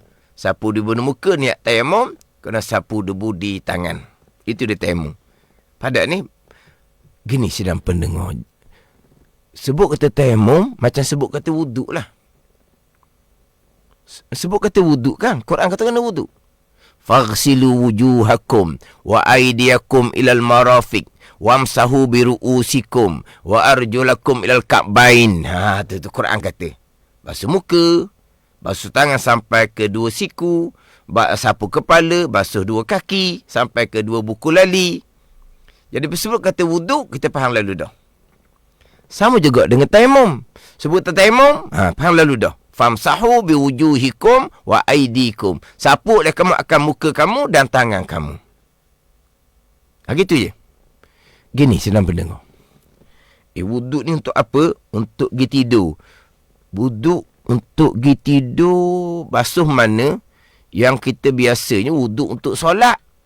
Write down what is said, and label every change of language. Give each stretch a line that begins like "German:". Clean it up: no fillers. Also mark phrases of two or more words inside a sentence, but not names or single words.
Malay: Sapu debu di muka, niat tayamum, kena sapu debu di tangan. Itu dia tayamum. Pada ni, gini sedang pendengar. Sebut kata tayamum, macam sebut kata wuduk lah. Sebut kata wuduk kan? Quran kata kena wuduk.
Arabic: فاغسلوا وجوهكم وأيديكم إلى المرافق وامسحوا برءوسكم وأرجلكم إلى الكعبين.
Malay: Tu Quran kata. Basuh muka, basuh tangan sampai ke dua siku, sapu kepala, basuh dua kaki sampai ke dua buku lali. Jadi sebut kata wuduk, kita faham lalu dah. Sama juga dengan tayamum. Sebut tayamum, faham lalu dah.
Arabic: فامسحوا بوجوهكم وأيديكم.
Malay: Sapulah kamu akan muka kamu dan tangan kamu. Gitu je. Gini senang pendengar. Wuduk ni untuk apa? Untuk pergi tidur. Wuduk untuk pergi tidur, basuh mana yang kita biasanya wuduk untuk solat.